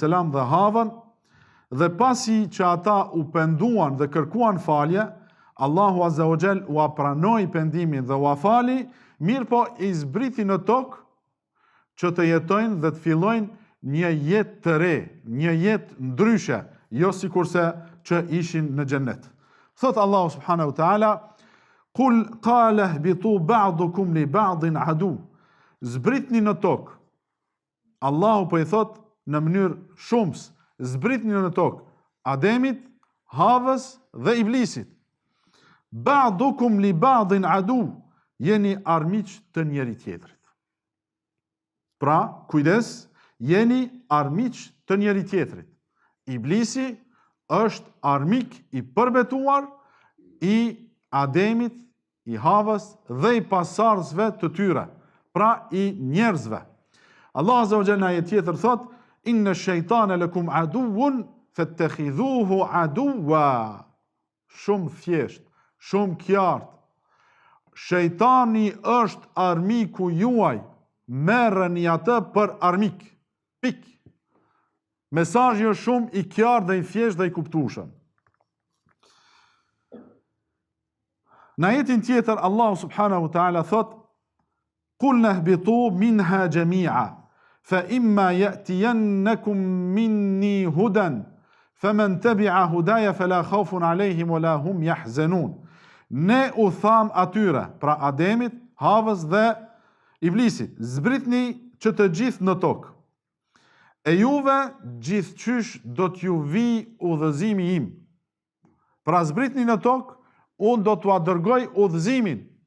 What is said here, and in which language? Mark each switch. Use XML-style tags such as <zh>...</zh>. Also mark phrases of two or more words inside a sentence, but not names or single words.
<sq>dhe Havën, dhe pasi që ata u penduan dhe kërkuan falje, Allahu</sq> <ar>عز وجل</ar> <sq>u pranoi pendimin dhe u fali, mirë po i zbriti në tokë që të jetojnë dhe të fillojnë një jetë të re, një jetë ndryshe, jo sikurse që ishin në xhennet. Thot Allahu</sq> <ar>سبحانه وتعالى، قل قال اهبطوا بعضكم لبعض عدو.</ar> <sq>Zbritni në tokë. Allahu po i thot në mënyrë shumës, zbritni në tokë Ademit, Havës dhe Iblisit.</sq> <ar>بعضكم لبعض عدو.</ar> <sq>Jeni armiq të njëri tjetrit. Pra, kujdes, jeni armiq të njëri tjetrit. Iblisi është armik i përbetuar i Ademit, i Havës dhe i pasardhësve të tyre, pra i njerëzve.</sq> <ar>الله عز وجل</ar> <sq>në ajet tjetër thot:</sq> <ar>إن الشيطان لكم عدو فاتخذوه عدوا.</ar> <sq>Shumë thjesht, shumë qartë. Shejtani është armiku juaj, merreni atë për armik. Pik. Mesazhi është shumë i qartë dhe i thjeshtë dhe i kuptueshëm. Në ajetin tjetër Allahu</sq> <ar>سبحانه وتعالى thot: قلنا اهبطوا منها جميعا، فإما يأتينكم مني هدى، فمن تبع هداي فلا خوف عليهم ولا هم يحزنون.</ar> <sq>Ne u tham atyre, pra Ademit, Havës dhe Iblisit, zbritni që të gjithë në tokë. E juve gjithçysh do t'ju vi udhëzimi im. Pra zbritni në tokë, unë do t'u dërgoj udhëzimin.</sq>